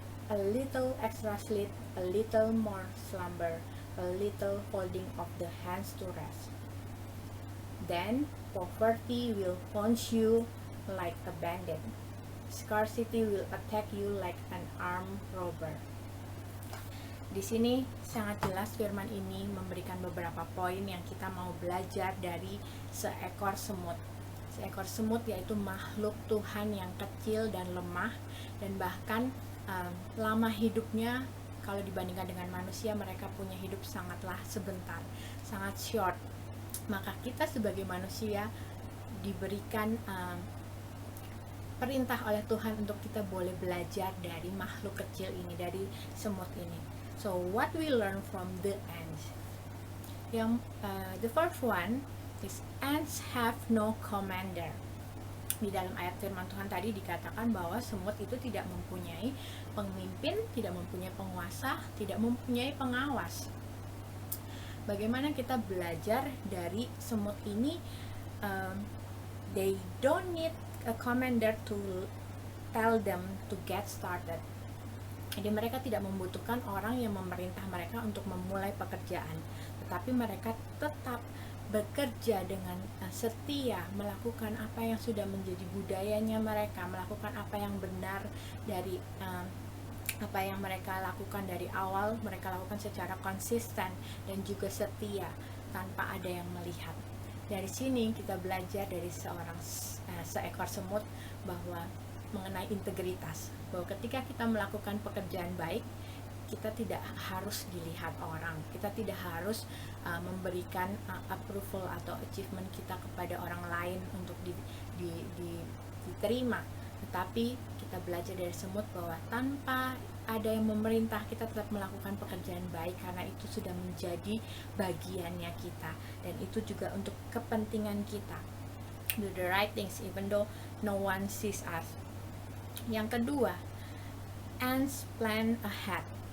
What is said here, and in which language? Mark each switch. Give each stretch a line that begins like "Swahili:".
English: A little extra sleep, a little more slumber, a little folding of the hands to rest. Then poverty will punch you like a bandit. Scarcity will attack you like an armed robber.
Indonesian: Di sini sangat jelas firman ini memberikan beberapa poin yang kita mau belajar dari seekor semut. Seekor semut yaitu makhluk Tuhan yang kecil dan lemah, dan bahkan lama hidupnya kalau dibandingkan dengan manusia. Mereka punya hidup sangatlah sebentar, sangat short. Maka kita sebagai manusia diberikan perintah oleh Tuhan untuk kita boleh belajar dari makhluk kecil ini, dari semut ini.
English: So what we learn from the ants? The first one is ants have no commander.
Indonesian: Di dalam ayat firman Tuhan tadi dikatakan bahwa semut itu tidak mempunyai pemimpin, tidak mempunyai penguasa, tidak mempunyai pengawas. Bagaimana kita belajar dari semut ini?
English: They don't need a commander to tell them to get started.
Indonesian: Jadi mereka tidak membutuhkan orang yang memerintah mereka untuk memulai pekerjaan, tetapi mereka tetap bekerja dengan setia, melakukan apa yang sudah menjadi budayanya mereka, melakukan apa yang benar dari apa yang mereka lakukan dari awal. Mereka lakukan secara konsisten dan juga setia tanpa ada yang melihat. Dari sini kita belajar dari seekor semut bahwa mengenai integritas, bahwa ketika kita melakukan pekerjaan baik, kita tidak harus dilihat orang, kita tidak harus memberikan approval atau achievement kita kepada orang lain untuk diterima. Tetapi kita belajar dari semut bahwa tanpa ada yang memerintah, kita tetap melakukan pekerjaan baik karena itu sudah menjadi bagiannya kita, dan itu juga untuk kepentingan kita.
English: Do the right things even though no one sees us.
Indonesian: Yang kedua,
English: ants plan ahead.